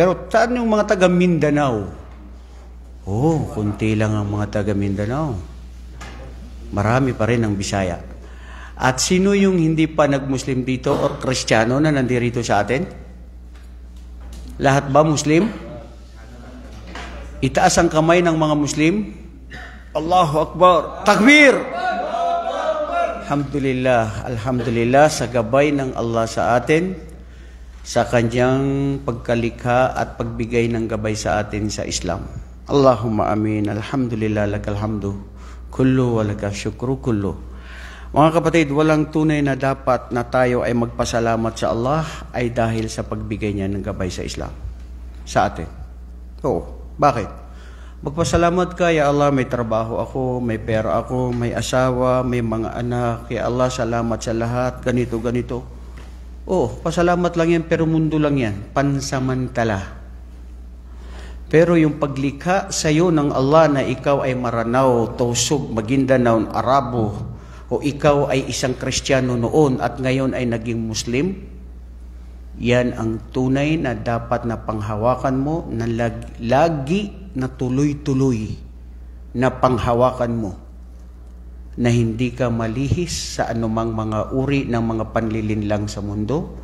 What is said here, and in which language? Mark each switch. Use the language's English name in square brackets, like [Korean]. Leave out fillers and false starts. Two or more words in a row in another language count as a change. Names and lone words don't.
[Filipino] Pero saan yung mga taga Mindanao? Oh, kunti lang ang mga taga Mindanao. Marami pa rin ang Bisaya. At sino yung hindi pa nag-Muslim dito o Kristiyano na nandirito sa atin? Lahat ba Muslim? Itaas ang kamay ng mga Muslim. [Arabic] الله أكبر. تكبير! الحمد لله، الحمد لله [Filipino] sa gabay ng Allah sa atin, sa kanyang pagkalikha at pagbigay ng gabay sa atin sa Islam. [Arabic] اللهم آمين، الحمد لله، لك الحمد، كله ولك الشكر كله. [Filipino] Mga kapatid, walang tunay na dapat na tayo ay magpasalamat sa Allah ay dahil sa pagbigay niya ng gabay sa Islam, sa atin. Oo, bakit? Magpasalamat ka, [Arabic] يا الله, [Filipino] may trabaho ako, may pera ako, may asawa, may mga anak. [Arabic] يا الله, [Filipino] salamat sa lahat, ganito, ganito. Oh, pasalamat lang yan, pero mundo lang yan, pansamantala. Pero yung paglikha sa iyo ng Allah na ikaw ay Maranao, Tausug, Maguindanao, Arabo, o ikaw ay isang Kristiyano noon at ngayon ay naging Muslim, yan ang tunay na dapat na panghawakan mo na lagi na tuloy-tuloy na panghawakan mo na hindi ka malihis sa anumang mga uri ng mga panlilinlang sa mundo.